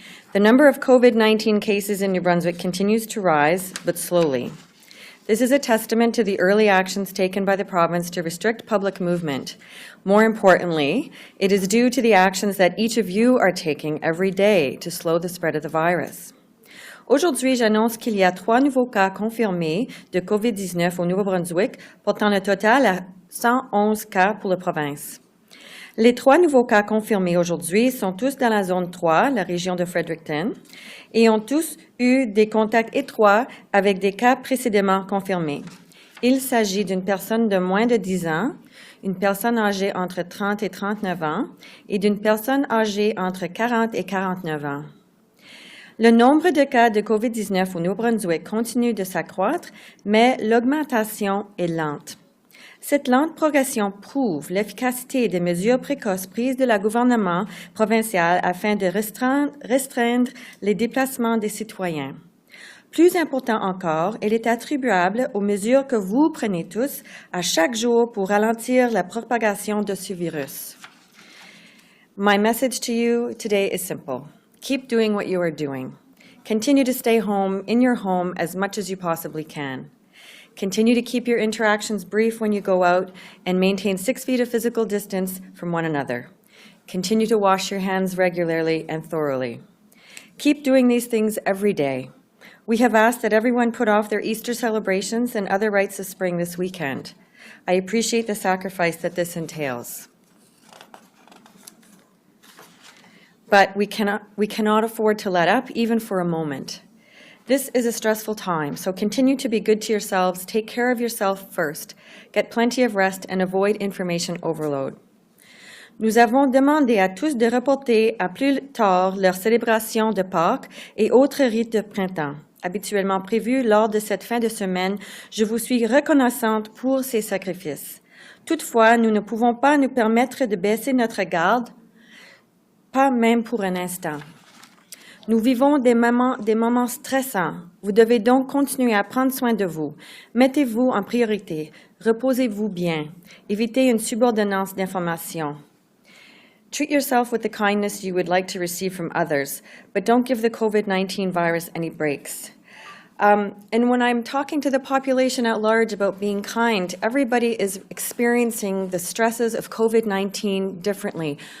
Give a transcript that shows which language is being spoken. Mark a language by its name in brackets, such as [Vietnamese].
[English] The number of COVID-19 cases in New Brunswick continues to rise, but slowly. This is a testament to the early actions taken by the province to restrict public movement. More importantly, it is due to the actions that each of you are taking every day to slow the spread of the virus. [French] Aujourd'hui, j'annonce qu'il y a 3 nouveaux cas confirmés de COVID-19 au Nouveau-Brunswick, portant le total à 111 cas pour la province. Les 3 nouveaux cas confirmés aujourd'hui sont tous dans la zone 3, la région de Fredericton, et ont tous eu des contacts étroits avec des cas précédemment confirmés. Il s'agit d'une personne de moins de 10 ans, une personne âgée entre 30 et 39 ans, et d'une personne âgée entre 40 et 49 ans. Le nombre de cas de COVID-19 au Nouveau-Brunswick continue de s'accroître, mais l'augmentation est lente. Cette lente progression prouve l'efficacité des mesures précoces prises de la gouvernement provincial afin de restreindre les déplacements des citoyens. Plus important encore, elle est attribuable aux mesures que vous prenez tous à chaque jour pour ralentir la propagation de ce virus. [English] My message to you today is simple. Keep doing what you are doing. Continue to stay home, in your home, as much as you possibly can. Continue to keep your interactions brief when you go out and maintain 6 feet of physical distance from one another. Continue to wash your hands regularly and thoroughly. Keep doing these things every day. We have asked that everyone put off their Easter celebrations and other rites of spring this weekend. I appreciate the sacrifice that this entails. But we cannot afford to let up, even for a moment. This is a stressful time, so continue to be good to yourselves, take care of yourself first, get plenty of rest, and avoid information overload. [French] Nous avons demandé à tous de reporter à plus tard leur célébration de Pâques et autres rites de printemps, habituellement prévus lors de cette fin de semaine. Je vous suis reconnaissante pour ces sacrifices. Toutefois, nous ne pouvons pas nous permettre de baisser notre garde, pas même pour un instant. Nous vivons des moments stressants. Vous devez donc continuer à prendre soin de vous. Mettez-vous en priorité. Reposez-vous bien. Évitez une subordonnance d'informations. [English] Treat yourself with the kindness you would like to receive from others, but don't give the COVID-19 virus any breaks. And when I'm talking to the population at large about being kind, everybody is experiencing the stresses of COVID-19 differently.